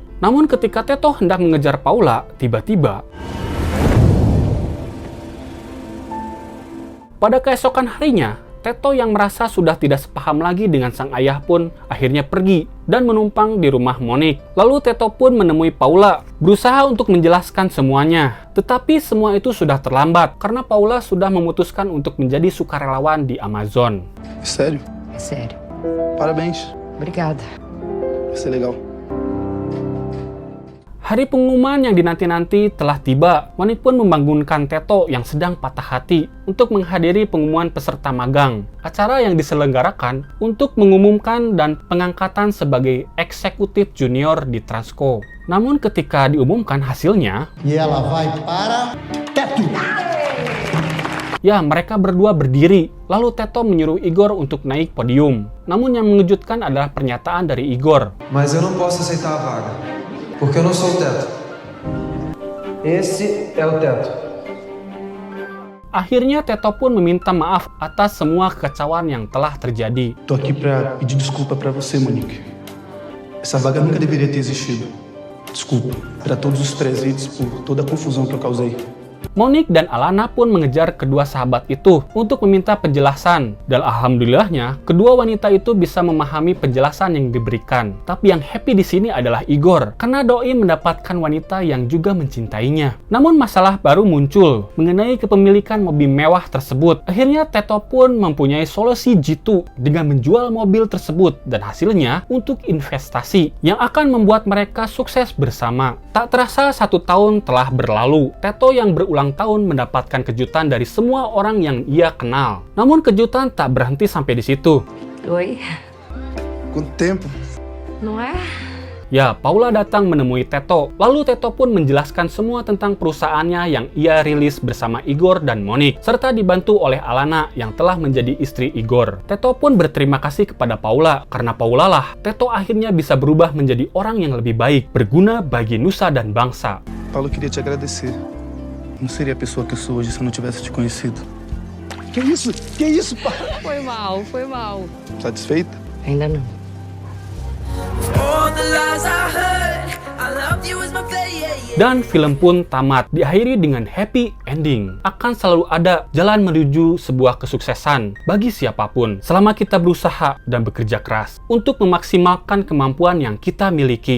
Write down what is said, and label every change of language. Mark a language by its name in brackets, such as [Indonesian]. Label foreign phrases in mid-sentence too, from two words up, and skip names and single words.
[Indonesian] Namun ketika Teto hendak mengejar Paula, tiba-tiba pada keesokan harinya, Teto yang merasa sudah tidak sepaham lagi dengan sang ayah pun akhirnya pergi dan menumpang di rumah Monique. Lalu Teto pun menemui Paula, berusaha untuk menjelaskan semuanya. Tetapi semua itu sudah terlambat karena Paula sudah memutuskan untuk menjadi sukarelawan di Amazon. [Portuguese] Sério? É sério. Parabéns. Obrigada. Vai ser legal. [Indonesian] Hari pengumuman yang dinanti-nanti telah tiba. Monik pun membangunkan Teto yang sedang patah hati untuk menghadiri pengumuman peserta magang. Acara yang diselenggarakan untuk mengumumkan dan pengangkatan sebagai eksekutif junior di Transco. Namun ketika diumumkan hasilnya, ya, mereka berdua berdiri, lalu Teto menyuruh Igor untuk naik podium. Namun yang mengejutkan adalah pernyataan dari Igor. [Portuguese] Mas eu não posso aceitar a vaga, porque eu não sou o teto. Esse é o teto. [Indonesian] Akhirnya Teto pun meminta maaf atas semua kekacauan yang telah terjadi. [Portuguese] Tô aqui pra pedir desculpa pra você, Monique. Essa vaga nunca deveria ter existido. Desculpa pra todos os presentes por toda a confusão que eu causei. [Indonesian] Monik dan Alana pun mengejar kedua sahabat itu untuk meminta penjelasan. Dan alhamdulillahnya, kedua wanita itu bisa memahami penjelasan yang diberikan. Tapi yang happy di sini adalah Igor, karena Doi mendapatkan wanita yang juga mencintainya. Namun masalah baru muncul mengenai kepemilikan mobil mewah tersebut. Akhirnya Teto pun mempunyai solusi jitu dengan menjual mobil tersebut dan hasilnya untuk investasi yang akan membuat mereka sukses bersama. Tak terasa 1 tahun telah berlalu. Teto yang berulang tahun mendapatkan kejutan dari semua orang yang ia kenal. Namun kejutan tak berhenti sampai di situ. [Portuguese] Oi, Quanto tempo? não é? [Indonesian] Ya, Paula datang menemui Teto. Lalu Teto pun menjelaskan semua tentang perusahaannya yang ia rilis bersama Igor dan Monik, serta dibantu oleh Alana yang telah menjadi istri Igor. Teto pun berterima kasih kepada Paula, karena Paula lah Teto akhirnya bisa berubah menjadi orang yang lebih baik, berguna bagi nusa dan bangsa. [Portuguese] Paulo, queria te agradecer. Não seria a pessoa que eu sou hoje se eu não tivesse te conhecido. Que isso? Que isso, pai? Foi mal, foi mal. Satisfeita? Ainda não. [Indonesian] Dan film pun tamat, diakhiri dengan [English] happy ending. [Indonesian] Akan selalu ada jalan menuju sebuah kesuksesan bagi siapapun, selama kita berusaha dan bekerja keras untuk memaksimalkan kemampuan yang kita miliki.